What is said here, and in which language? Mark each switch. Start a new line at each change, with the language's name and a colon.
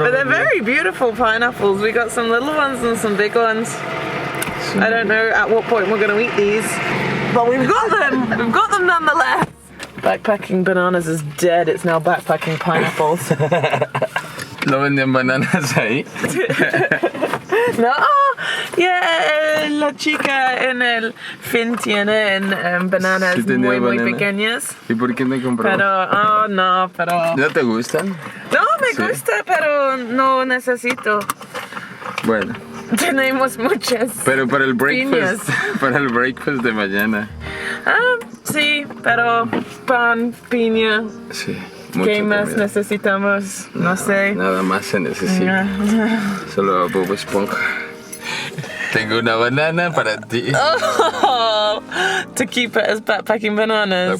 English: But they're very beautiful pineapples. We got some little ones and some big ones. I don't know at what point we're going to eat these, but we've got them. We've got them nonetheless. Backpacking bananas is dead. It's now backpacking pineapples.
Spanish: ¿No venden bananas ahí? No, yeah, la chica en el fin tiene bananas muy pequeñas. ¿Y por qué no compró? Pero, ¿No te gustan? No, me gusta, pero no necesito. Bueno. Tenemos muchas. Pero para el breakfast, de mañana. Sí, pero pan, piña. Sí. ¿Qué más necesitamos? No sé. Nada más se necesita. Solo Bob Esponja. Tengo una banana para ti.
English: Oh, to keep it as backpacking bananas.